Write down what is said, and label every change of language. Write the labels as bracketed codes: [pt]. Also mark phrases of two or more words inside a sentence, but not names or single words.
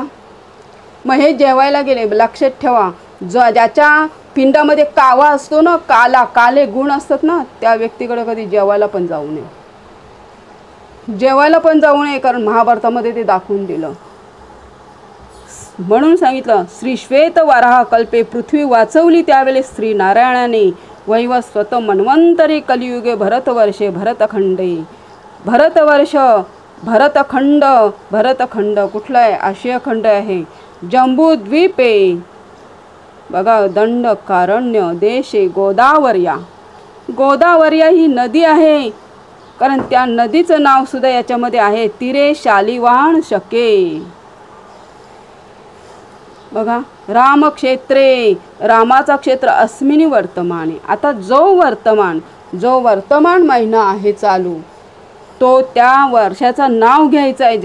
[mr] मग हे जेवायला गेले, लक्षात ठेवा, ज्याच्या पिंडामध्ये कावा असतो ना, काले गुण असतात ना, त्या व्यक्तीकडे कधी जेवायला पण जाऊ नये. जेवायला पण जाऊ नये, कारण महाभारतामध्ये ते दाखवून दिलं. म्हणून सांगितलं, [sa] श्री श्वेत वाराह कल्पे [mr] पृथ्वी वाचवली त्यावेळेस श्री नारायणाने [sa] वैवस्वत मन्वंतरी कलियुगे भरतवर्षे भरतखंडे. [mr] भरतवर्ष, भरतखंड कुठला आहे, आशिया खंड आहे. जम्बूद्वीपे, बघा, [sa] दंडकारण्य देशे गोदावर्या. [mr] गोदावर्या ही नदी आहे, कारण त्या नदीचं नाव सुद्धा याच्यामध्ये आहे, [sa] तीरे शालिवाहन शके. [mr] बघा, रामक्षेत्रे, रामाचा क्षेत्र [sa] अस्मिनी वर्तमाने. [mr] आता जो वर्तमान महिना आहे चालू, तो त्या वर्षाचं नाव घ्यायचं आहे.